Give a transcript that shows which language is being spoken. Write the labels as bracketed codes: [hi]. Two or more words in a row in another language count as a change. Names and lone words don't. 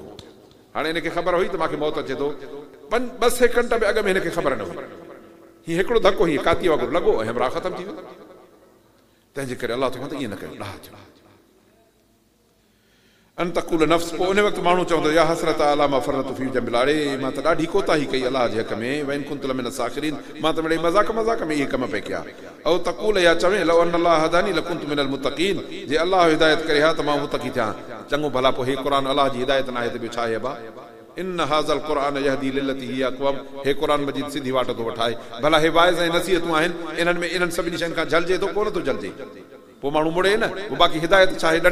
[sd] हाणे हिनखे ख़बर हुई त मूंखे मौत अचे थो, 2 सेकंड बि अॻु में हिनखे ख़बर न हुई। हीअं हिकिड़ो धको हीअं कातीअ वांगुरु लॻो ऐं हमरा ख़तमु थी वियो। तंहिंजे करे अलाह चवंदो ईअं न कयो, ॾाह थियो। [ar] أن تقول نفس, [sd] पोइ उन वक़्तु माण्हू चवंदो [ar] يا حسرتى على ما فرطت في جنب, [sd] मां त ॾाढी कोताही कई अलाह जे हक़ में, [ar] وإن كنت لمن الساخرين, [sd] मां त मिड़ई मज़ाक में इहे कम पे कया। [ar] أو تقول [sd] या चवे [ar] لو أن الله هداني لكنت من المتقين, [sd] जे अल्लाह हिदायत करे हा त मां मुत्तक़ी थियां। चङो भला पोइ हे क़ुरान अल्लाह जी हिदायत नाहे त ॿियो छा आहे? [ar] با إن هذا القرآن يهدي للتي هي أقوم, [sd] हे क़ुरान मजीद सिधी वाट थो वठाए। भला हे वाइज़ ऐं नसीहतूं आहिनि, इन्हनि में इन्हनि सभिनी शयुनि खां जलजे थो कोन थो जलजे? पोइ माण्हू मुड़े न, पोइ बाक़ी हिदायत छा आहे?